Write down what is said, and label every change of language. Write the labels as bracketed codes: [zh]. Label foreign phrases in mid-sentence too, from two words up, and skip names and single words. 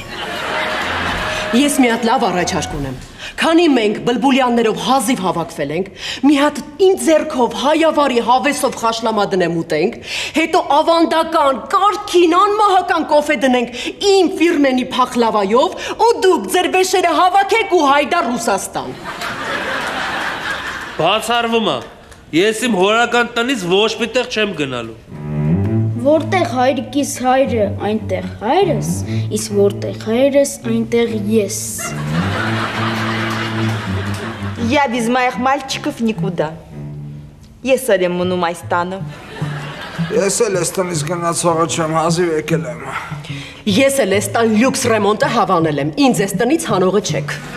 [hy] Ես մի հատ լավ առաջարկ ունեմ։ Քանի մենք բլբուլյաններով հազիվ հավաքվել ենք, մի հատ իմ ձեռքով հայավարի հավեսով խաշլամա դնեմ ուտենք, հետո ավանդական, կարգին, անմահական կոֆե դնենք իմ ֆիրմենի փախլավայով ու դուք ձեր վեշերը հավաքեք ու հայդա Ռուսաստան։ Բացառվում է։ Ես իմ հորական տնից ոչ մի տեղ չեմ գնալու։ Որտեղ հայրիկիս հայրը, այնտեղ հայրս, իսկ որտեղ հայրս, այնտեղ ես։ [ru] Я без моих мальчиков никуда. [hy] Ես էլ եմ մնում այս տանը։ Ես էլ այս տնից գնացողը չեմ, հազիվ եկել եմ։ Ես էլ այս տան լյուքս ռեմոնտը հավանել եմ, ինձ այս տնից հանողը չեք։